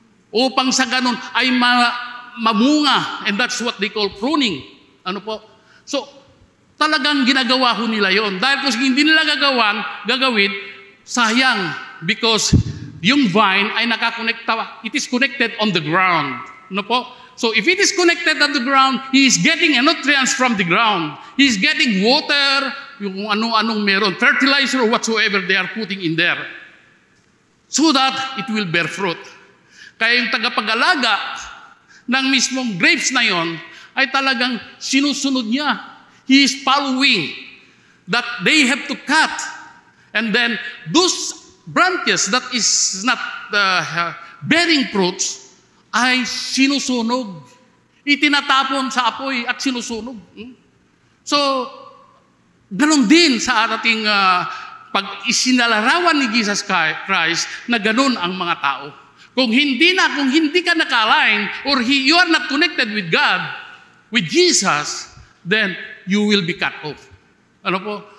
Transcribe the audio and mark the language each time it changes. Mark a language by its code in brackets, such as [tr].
[tl] Upang sa ganun ay mamunga. [en] And that's what they call pruning. [tl] Ano po? So, talagang ginagawa ho nila yon. Dahil kung hindi nila gagawin, sayang. [en] Because yung vine [tl] ay nakakonekta, [en] it is connected on the ground. [tl] Ano po? [en] So if it is connected on the ground, he is getting nutrients from the ground. He is getting water, [tl] yung ano-anong meron, [en] fertilizer or whatsoever they are putting in there. So that it will bear fruit. [tl] Kaya yung tagapag-alaga ng mismong grapes na yon ay talagang sinusunod niya. [en] He is following that they have to cut. And then those branches that is not bearing fruits [tl] ay sinusunog. Itinatapon sa apoy at sinusunog. So, ganun din sa ating pag isinalarawan ni Jesus Christ na ganun ang mga tao. Kung hindi ka naka-align [en] or you are not connected with God, with Jesus, then you will be cut off. [tl] Ano po?